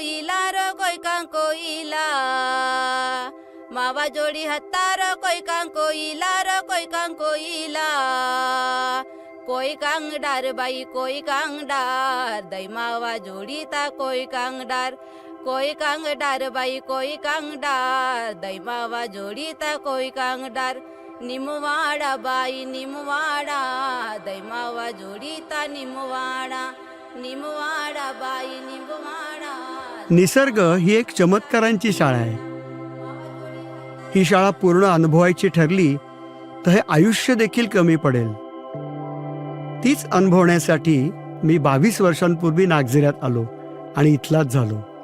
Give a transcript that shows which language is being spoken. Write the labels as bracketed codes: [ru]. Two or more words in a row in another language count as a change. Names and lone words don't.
[mr] कोईला मावा जोडी हत्तारो कोईकां कोईला कोई कांगडार बाई कोई कांगडार दैमावा जोडीता कोई कांगडार बाई कोई कांगडार दैमावा जोडीता कोई कांगडार निमवाडा बाई निमवाडा दैमावा जोडीता निमवाडा बाई निमवाडा. निसर्ग ही एक चमत्कारांची शाळा आहे. ही शाळा पूर्ण अनुभवायची ठरली तर हे आयुष्य देखील कमी पडेल. तीच अनुभवण्यासाठी मी 22 वर्षांपूर्वी नागझिऱ्यात आलो आणि इथलाच झालो.